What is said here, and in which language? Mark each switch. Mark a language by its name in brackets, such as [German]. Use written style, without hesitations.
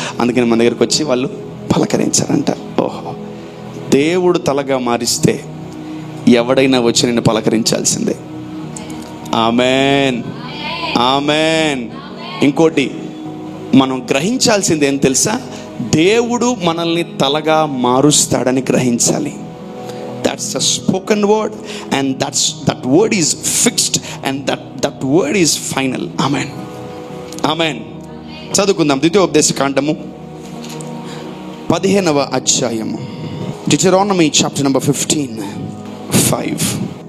[Telugu] అందుకని మన దగ్గరికి వచ్చి వాళ్ళు పలకరించారంట. ఓహో, దేవుడు తలగా మారిస్తే ఎవడైనా వచ్చి నిన్ను పలకరించాల్సిందే. Amen, amen. ఇంకోటి మనం గ్రహించాల్సింది ఏం తెలుసా? దేవుడు మనల్ని తలగా మారుస్తాడని గ్రహించాలి. [English] That's a spoken word, and that word is fixed, and that word is final. [Telugu] Amen, amen. చదువుకుందాం. ద్వితీయోపదేశకాండము 15వ అధ్యాయము, [English] Deuteronomy chapter number 15:5.